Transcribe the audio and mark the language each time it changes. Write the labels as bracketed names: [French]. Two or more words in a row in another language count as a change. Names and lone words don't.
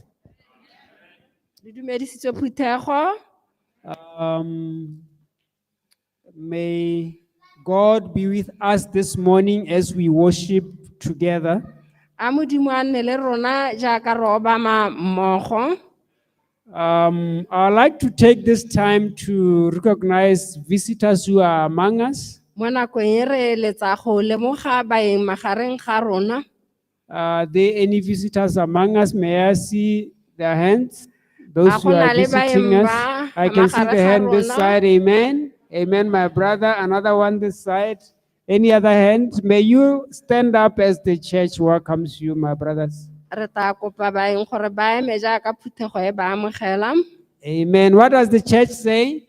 [Tswana] Le dumedisitswe phuthego. [English] May God be with us this morning as we worship together. [Tswana] A Modimo a nne le rona jaaka re obama mmogo. [English] I'd like to take this time to recognize visitors who are among us. [Tswana] Mo nakong e re letsa go lemoga baeng magareng ga rona. [English] Are there any visitors among us? May I see their hands? Those who are visiting us. I can see the hand this side. Amen. Amen, my brother. Another one this side. Any other hand? May you stand up as the church welcomes you, my brothers. [Tswana] Re tla kopa baeng gore ba eme jaaka phuthego e ba amogela. [English] Amen. What does the church say?